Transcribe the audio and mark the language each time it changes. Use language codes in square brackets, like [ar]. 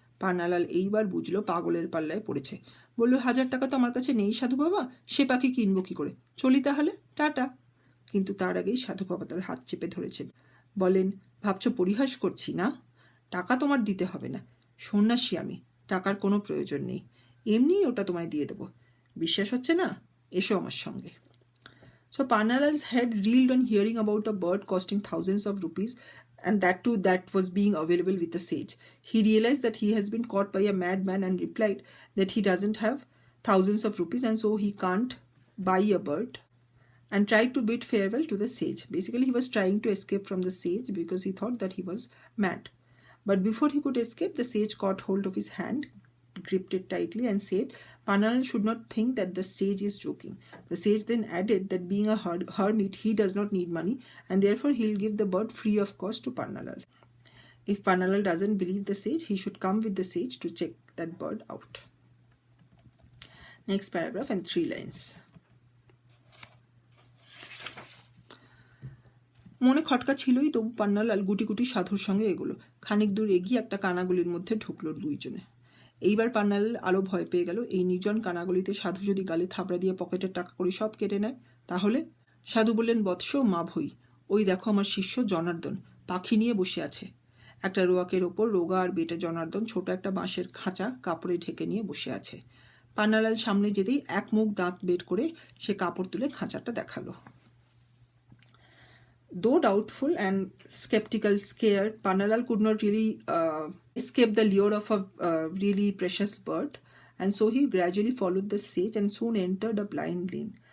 [bn] পান্নালাল এইবার বুঝলো পাগলের পাল্লায় পড়েছে। বলল, 1000 টাকা তো আমার কাছে নেই সাধু বাবা, সে পাখি কিনবো কি করে? চলি তাহলে, টাটা। কিন্তু তার আগেই সাধু বাবা তার হাত চেপে ধরেছেন। বলেন, ভাবছো পরিহাস করছি না? টাকা তোমার দিতে হবে না, সন্ন্যাসী আমি, টাকার কোনো প্রয়োজন নেই, এমনিই ওটা তোমায় দিয়ে দেবো। বিশ্বাস হচ্ছে না? এসো আমার সঙ্গে। [en] So Pannalal's head reeled on hearing about a bird costing thousands of rupees, and that too that was being available with the sage. He realized that he has been caught by a madman and replied that he doesn't have thousands of rupees and so he can't buy a bird, and tried to bid farewell to the sage. Basically, he was trying to escape from the sage because he thought that he was mad. But before he could escape, the sage caught hold of his hand, gripped it tightly and said, Pannalal should not think that the sage is joking. The sage then added that being a hermit, he does not need money and therefore he'll give the bird free of cost to Pannalal. If Pannalal doesn't believe the sage, he should come with the sage to check that bird out. Next paragraph and 3 lines. [bn] মনে খটকা ছিলই, তবু পান্নালাল গুটি গুটি সাধুর সঙ্গে এগোলো। খানিক দূর এগিয়ে একটা কানাগলির মধ্যে ঢুকলো দুইজনে। এইবার পান্নালাল আরো ভয় পেয়ে গেল। এই নির্জন কানাগলিতে সাধু যদি গালে থাবড়া দিয়ে পকেটের টাকা করে সব কেটে নেয় তাহলে? সাধু বললেন, বৎস মা ভই, ওই দেখো আমার শিষ্য জনার্দন পাখি নিয়ে বসে আছে। একটা রোয়াকের ওপর রোগা আর বেটে জনার্দন ছোট একটা বাঁশের খাঁচা কাপড়ে ঢেকে নিয়ে বসে আছে। পান্নালাল সামনে যেতেই এক মুখ দাঁত বের করে সে কাপড় তুলে খাঁচাটা দেখালো। [en] Though doubtful and skeptical, scared, Pannalal could not really escape the lure of a really precious bird, and so he gradually followed the sage and soon entered a blind lane.